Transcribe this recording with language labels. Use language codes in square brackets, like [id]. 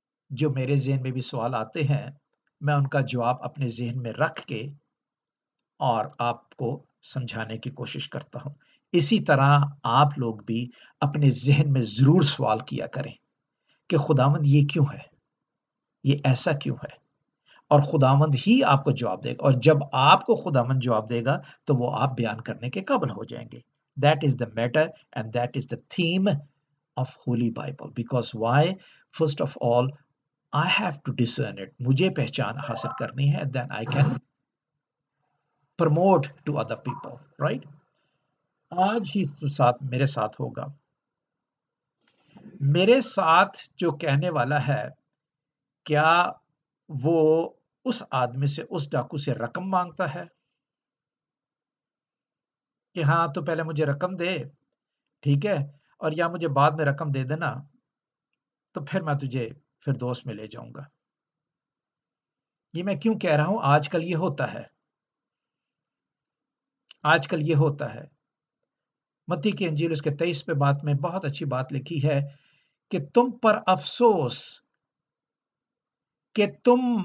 [ur] جو میرے ذہن میں بھی سوال آتے ہیں، میں ان کا جواب اپنے ذہن میں رکھ کے اور آپ کو سمجھانے کی کوشش کرتا ہوں۔ اسی طرح آپ لوگ بھی اپنے ذہن میں ضرور سوال کیا کریں کہ خداوند یہ کیوں ہے، یہ ایسا کیوں ہے، اور خداوند ہی آپ کو جواب دے گا، اور جب آپ کو خداوند جواب دے گا تو وہ آپ بیان کرنے کے قابل ہو جائیں گے۔ That is the matter and that is the theme of Holy Bible. [en] Because why? First of all, I have to discern it. مجھے پہچان حاصل کرنی ہے، then I can promote to other people, right? [ur] آج ہی میرے ساتھ ہوگا۔ میرے ساتھ جو کہنے والا ہے، کیا وہ اس آدمی سے، اس ڈاکو سے رقم مانگتا ہے کہ ہاں تو پہلے مجھے رقم دے، ٹھیک ہے، اور یا مجھے بعد میں رقم دے دینا تو پھر میں تجھے پھر دوست میں لے جاؤں گا؟ یہ میں کیوں کہہ رہا ہوں؟ آج کل یہ ہوتا ہے، آج کل یہ ہوتا ہے۔ متی کی انجیل اس کے 23 پہ بات میں بہت اچھی بات لکھی ہے کہ تم پر افسوس کہ تم